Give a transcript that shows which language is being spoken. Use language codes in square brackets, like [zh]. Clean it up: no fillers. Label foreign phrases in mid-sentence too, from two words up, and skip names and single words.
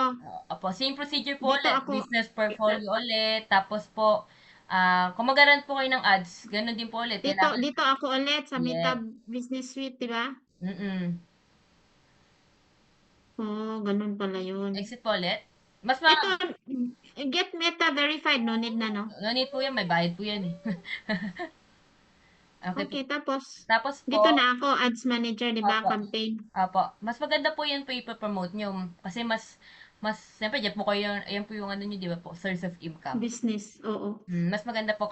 [tl] Opo, [en] same procedure [tl] po Dito ulit. ako. [en] Business portfolio [tl] ulit. Tapos po, kung mag po kayo ng ads, ganun din po ulit. Dito, Kailangan, dito ako ulit sa Meta yes. Business Suite, di ba? Mm-mm. Ganun pala yun. Exit po ulit. Mas Ito, [en] get Meta verified, no need na, no? no need [tl] po yan, may bayad po yan eh. Okay po. Okay, tapos, Tapos dito po, na ako, Ads Manager, di ba? opo, Campaign, opo. Mas maganda po yan po ipapromote nyo. Kasi siyempre, dyan po kayo, ayan po yung ano nyo, di ba po, [en] source of income. [tl] business, oo. Mas maganda po.